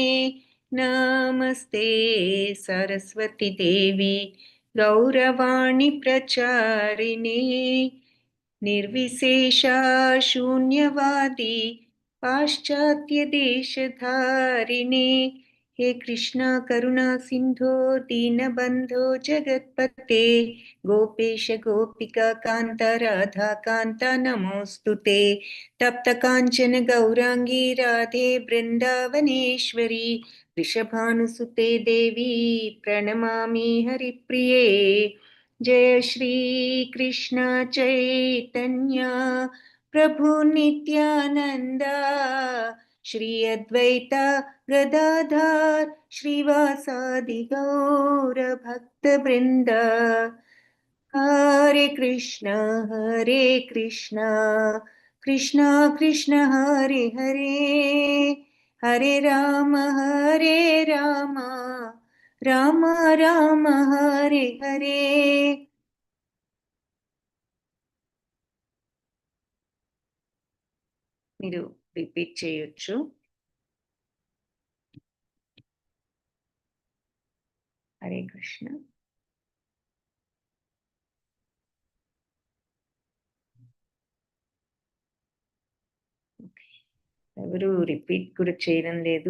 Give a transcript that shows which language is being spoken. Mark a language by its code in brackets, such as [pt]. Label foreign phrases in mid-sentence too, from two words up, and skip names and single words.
[sa] नमस्ते सरस्वति देवि गौरवाणि प्रचारिणि निर्विशेष शून्यवादि पाश्चात्य देशधारिणि. हे कृष्णा करुणा सिंधो दीनबंधो जगत्पते गोपेश गोपिका कांत राधा कांत नमोस्तुते. तप्त कांचन गौरांगी राधे वृंदावनेश्वरी वृषभानुसुते देवी प्रणमामि हरिप्रिये. जय श्री कृष्ण चैतन्य प्रभु नित्यानंदा श्री अद्वैत गदाधर श्रीवासादि गौर भक्त वृंद. हरे कृष्ण कृष्ण कृष्ण हरे हरे हरे राम राम राम हरे हरे. [te] మీరు రిపీట్ చేయొచ్చు. హరే కృష్ణ. ఎవరు రిపీట్ కూడా చేయడం లేదు?